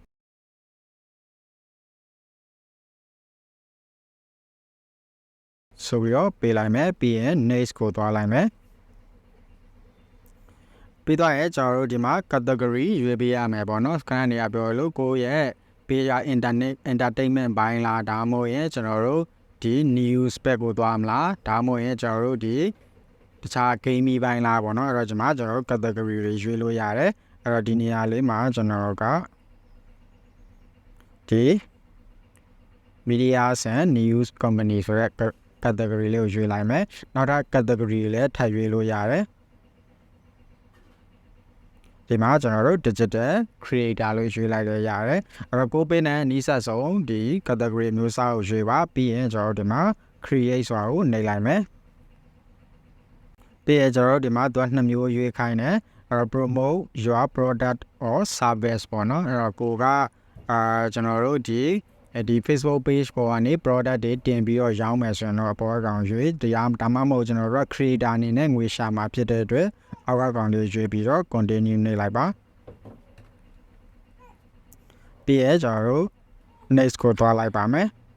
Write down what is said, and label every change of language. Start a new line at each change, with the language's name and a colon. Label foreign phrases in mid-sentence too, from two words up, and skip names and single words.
Burmese: ဆိုပြီးတော့ပေးလိုက်မယ်ပြီးရင် next ကိုသွားလိုက်မယ်ပြီးတော့ရဲ့ကျွန်တော်တို့ဒီမှာ category ရွေးပေးရမယ်ပေါ့နော်ခဏနေရပြောလို့ကိုရဲ့
English: page internet entertainment
Burmese: ဘိုင်းလားဒါမှမဟုတ်ရင်ကျွန်တော်တို့ဒီ
English: news pack
Burmese: ကိုသွားမလားဒါမှမဟုတ်ရင်ကျွန်တော်တို့ဒီတခြား gaming ဘိုင်းလားပေါ့နော်အဲ့တော့ကျွန်တော်တို့ category တွေရွေးလို့ရတယ်အဲ့တော့ဒီနေရာလေးမှာကျွန်တော်က ဒီ
English: media and news company
Burmese: ဆိုတဲ့ category လေးကိုရွေးလိုက်မယ်နောက်ထပ် category လည်းထပ်ရွေးလို့ရတယ်ဒီမှာကျွန်တော်တို့
English: digital creator
Burmese: လို့ရွေးလိုက်ရရတယ်အဲ့တော့ကိုပေးနဲ့နီးစပ်ဆုံးဒီ category မျိုးစားကိုရွေးပါပြီးရင်ကျွန်တော်တို့ဒီမှာ create ဆိုတာကိုနှိပ်လိုက်မယ် ပြီးရင်ကျွန်တော်တို့ဒီမှာသူက2မျိုးရွေးခိုင်းတယ်အဲ့တော့
English: promote your product or service
Burmese: ပေါ့နော်အဲ့တော့ကိုကကျွန်တော်တို့ဒီ Facebook page ပေါ်ကနေ product တွေတင်ပြီးတော့ရောင်းမယ်ဆိုရင်တော့အပေါ်ကောင်ရွေးတရားဒါမှမဟုတ်ကျွန်တော်တို့ creator အနေနဲ့ငွေရှာမှာဖြစ်တဲ့အတွက်အောက်ကောင်လေးရွေးပြီးတော့ continue နေလိုက်ပါပြီးရင်ကျွန်တော်တို့ next ကိုသွားလိုက်ပါမယ်